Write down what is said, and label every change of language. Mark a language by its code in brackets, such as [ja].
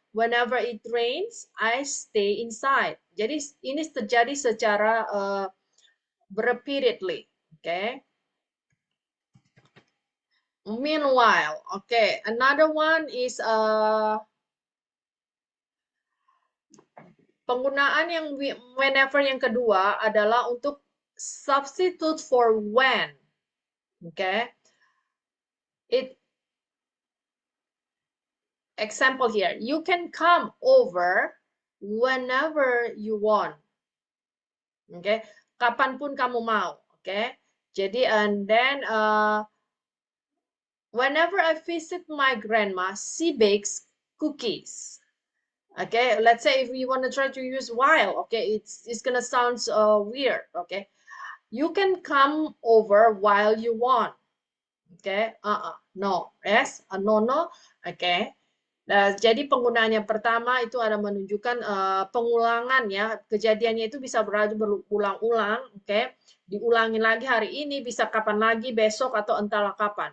[en] Whenever it rains, I stay inside. [id] Jadi ini terjadi secara repeatedly. [en] Okay. Meanwhile, okay, another one is [id] penggunaan yang whenever yang kedua adalah untuk [en] substitute for when. Okay. Example here, you can come over whenever you want. Okay, [id] kapanpun kamu mau. [en] Okay, jadi and then whenever I visit my grandma, she bakes cookies. Okay, let's say if we want to try to use while, okay, it's gonna sound weird. Okay, you can come over while you want. Okay, no, yes, no, no, okay. [id] Nah, jadi penggunaannya pertama itu ada menunjukkan pengulangan ya, kejadiannya itu bisa berulang-ulang, oke. Diulangi lagi hari ini, bisa kapan lagi, besok atau entahlah kapan.